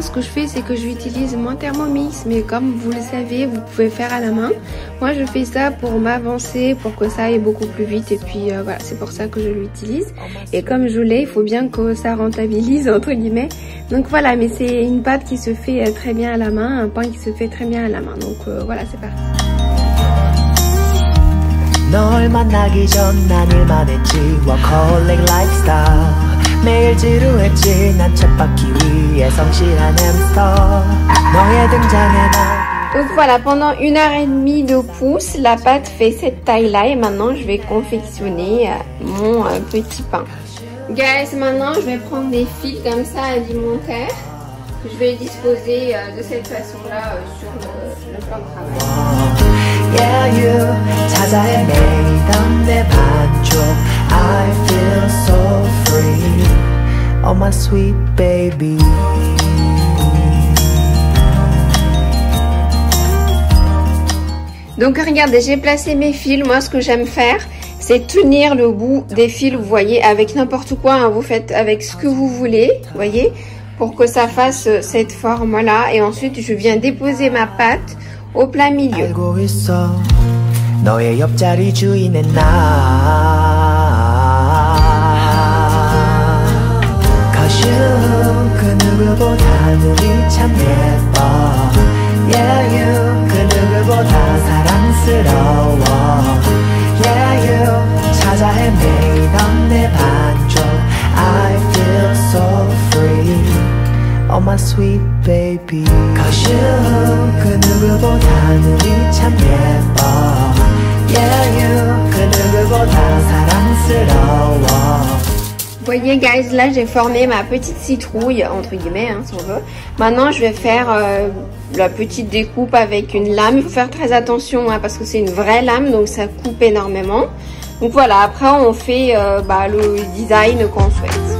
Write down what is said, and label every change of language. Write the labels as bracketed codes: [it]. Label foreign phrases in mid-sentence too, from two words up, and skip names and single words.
[fr] Ce que je fais, c'est que j'utilise mon Thermomix, mais comme vous le savez, vous pouvez faire à la main. Moi je fais ça pour m'avancer, pour que ça aille beaucoup plus vite, et puis voilà, c'est pour ça que je l'utilise. Et comme je l'ai, il faut bien que ça rentabilise entre guillemets. Donc voilà, mais c'est une pâte qui se fait très bien à la main, un pain qui se fait très bien à la main. Donc voilà, c'est parti. [ko] 널 만나기 전 난 일만 했지 [en] workaholic lifestyle [ko] 매일 지루했지 난 쳇바퀴 위에 성실한 햄스터 너의 등장에 나. [fr] Donc voilà, pendant 1h30 de pouce, la pâte fait cette taille-là et maintenant je vais confectionner mon petit pain. Guys, maintenant je vais prendre des fils comme ça alimentaires que je vais disposer de cette façon-là sur le plan de travail. [en] Yeah, you [ko] 찾아 헤매던 내 반쪽 [en] I feel so free Oh my sweet baby [fr] Donc regardez, j'ai placé mes fils. Moi ce que j'aime faire, c'est tenir le bout des fils, vous voyez, avec n'importe quoi, hein, vous faites avec ce que vous voulez, vous voyez, pour que ça fasse cette forme-là. Et ensuite je viens déposer ma pâte au plein milieu. [ko] 알고 있어 너의 옆자리 주인은 나 [en] Cause you [ko] 그 누구보다 눈이 참 예뻐 [en] Yeah you [ko] 그 누구보다 사랑스러워 [en] Yeah you [ko] 찾아 헤매던 내 반쪽 [en] I feel so free Oh my sweet baby Cause you [ko] 그 누구보다 눈이 참 예뻐 [en] Yeah you [ko] 그 누구보다 사랑스러워. [fr] Vous voyez guys, là j'ai formé ma petite citrouille entre guillemets hein, si on veut. Maintenant je vais faire la petite découpe avec une lame. Il faut faire très attention hein, parce que c'est une vraie lame, donc ça coupe énormément. Donc voilà, après on fait le design qu'on souhaite.